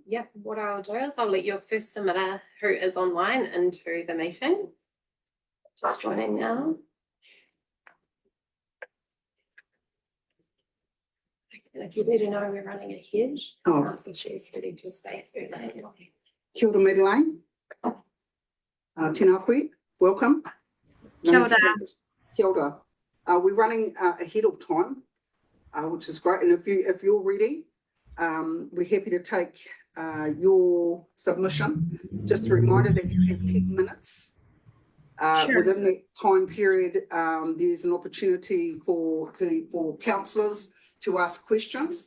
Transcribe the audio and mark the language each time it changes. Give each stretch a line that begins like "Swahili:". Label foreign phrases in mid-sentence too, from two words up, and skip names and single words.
English: Yep, what I'll do is I'll let your first submitter who is online into the meeting. Just joining now. And if you need to know, we're running ahead. Oh. So she's ready to say further.
Māori: Kia ora, Madeleine. Tēnā koe, welcome. Kia ora. Kia ora.
English: We're running ahead of time, which is great. And if you're ready, we're happy to take your submission. Just a reminder that you have 10 minutes. Sure. Within that time period, there's an opportunity for councillors to ask questions.